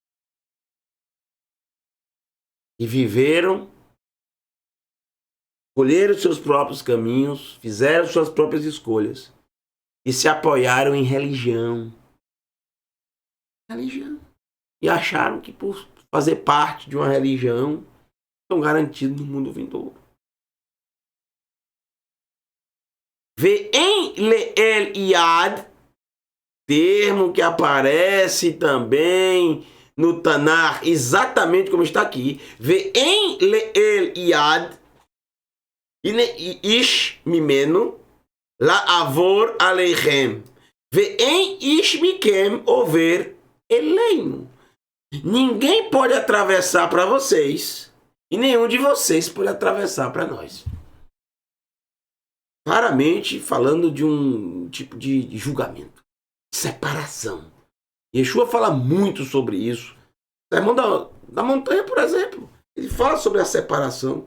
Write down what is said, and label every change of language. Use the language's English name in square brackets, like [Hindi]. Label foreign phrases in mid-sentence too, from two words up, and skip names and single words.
[Portuguese] E viveram, escolheram seus próprios caminhos, fizeram suas próprias escolhas e se apoiaram em religião. E acharam que por fazer parte de uma religião estão garantidos no mundo vindouro. [Hebrew] ואין לאל יד, [Portuguese] termo que aparece também no Tanar, exatamente como está aqui. [Hebrew] ואין לאל יד, איש ממנו לעבור אליכם ואין איש מכם עובר אלינו. [Portuguese] Ninguém pode atravessar para vocês e nenhum de vocês pode atravessar para nós. Claramente falando de um tipo de julgamento, separação. Yeshua fala muito sobre isso. O sermão da montanha, por exemplo, ele fala sobre a separação.